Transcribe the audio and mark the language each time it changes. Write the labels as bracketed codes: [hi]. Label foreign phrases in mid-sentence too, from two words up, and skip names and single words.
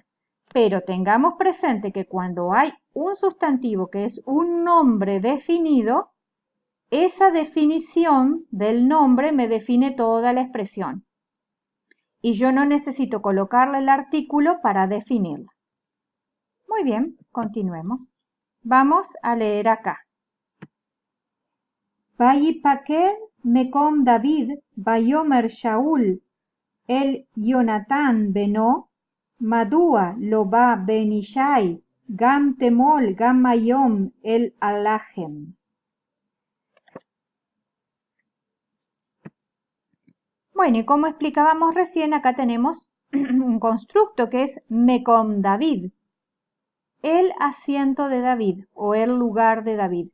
[es] Pero tengamos presente que cuando hay un sustantivo que es un nombre definido, esa definición del nombre me define toda la expresión. Y yo no necesito colocarle el artículo para definirla. Muy bien, continuemos. Vamos a leer acá. [he] ויפקד מקום דוד, ויאמר שאול, אל יהונתן בנו, מדוע לא בא בן ישי, גם תמול גם היום אל הלחם. [es] Bueno, y como explicábamos recién, acá tenemos un constructo que es [he] מקום דוד. [es] El asiento de David o el lugar de David.